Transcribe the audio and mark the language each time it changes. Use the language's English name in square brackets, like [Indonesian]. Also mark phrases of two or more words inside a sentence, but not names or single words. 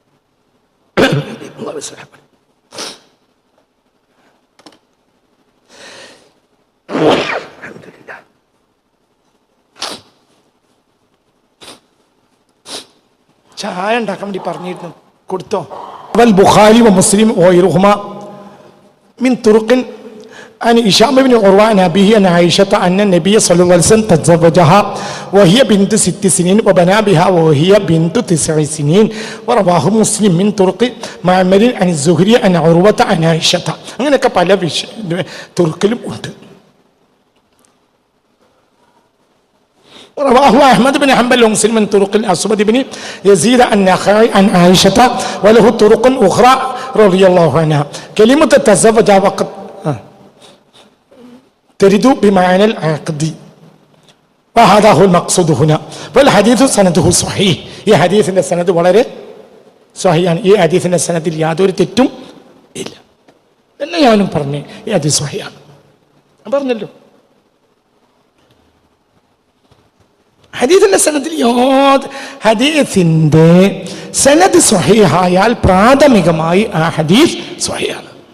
[Malayalam] ചായ ഉണ്ടാക്കാൻ വേണ്ടി പറഞ്ഞിരുന്നു, കൊടുത്തോ? [Arabic] البخاري ومسلم وغيرهما من طرق عن هشام بن عروة عن أبيه عن عائشة أن النبي صلى الله عليه وسلم تزوجها وهي بنت 6 سنين وبنى بها وهي بنت 9 سنين. ورواه مسلم من طرق معمر عن الزهري عن عروة عن عائشة. [Malayalam] അങ്ങനെയൊക്കെ പല തുർക്കിലും ഉണ്ട്. [Arabic] رواه أحمد بن حنبل ومسلم من طرق الأسود بن يزيد النخعي عن عائشة وله طرق أخرى رضي الله عنها. كلمة تزوج وقت ترد بمعنى العقد وهذا هو المقصود هنا. والحديث سنده صحيح. [Malayalam] ഈ ഹദീസിന്റെ സനദ് വളരെ സ്വഹീഹാണ്. ഈ ഹദീസിന്റെ സനദിൽ യാതൊരു തെറ്റും ഇല്ല എന്ന് ഞാനും പറഞ്ഞു. ഈ ഹദീസ് സ്വഹീഹാണ് പറഞ്ഞല്ലോ. ഹദീസിന്റെ സനദിൽ ഹദീസിന്റെ സനദ് സ്വഹീഹായാൽ പ്രാഥമികമായി ആ ഹദീസ് സ്വഹീഹാണ്.